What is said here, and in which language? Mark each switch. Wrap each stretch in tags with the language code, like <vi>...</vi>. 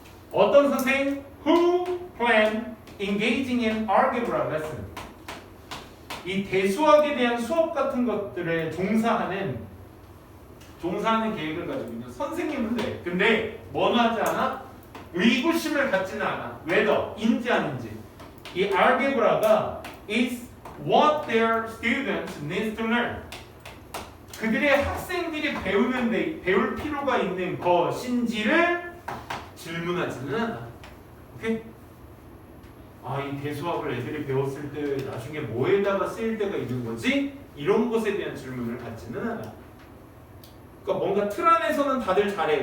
<ko>어떤 선생?</ko> <en>Who plan engaging in algebra lesson.</en> <ko>이 대수학에 대한 수업 같은 것들에 종사하는 계획을 가지고 있는 선생님은 돼. 근데 뭐는 하지 않아? 의구심을 갖지는 않아. whether, 인지 아닌지. 이 알게브라가</ko> <en>is what their students need to learn.</en> <ko>그들의 학생들이 배울 필요가 있는 것인지를 질문하지는 않아. 오케이? 아, 이 대수학을 애들이 배웠을 때 나중에 뭐에다가 쓰일 때가 있는 거지? 이런 것에 대한 질문을 갖지는 않아. 그러니까 뭔가 틀 안에서는 다들 잘해.</ko>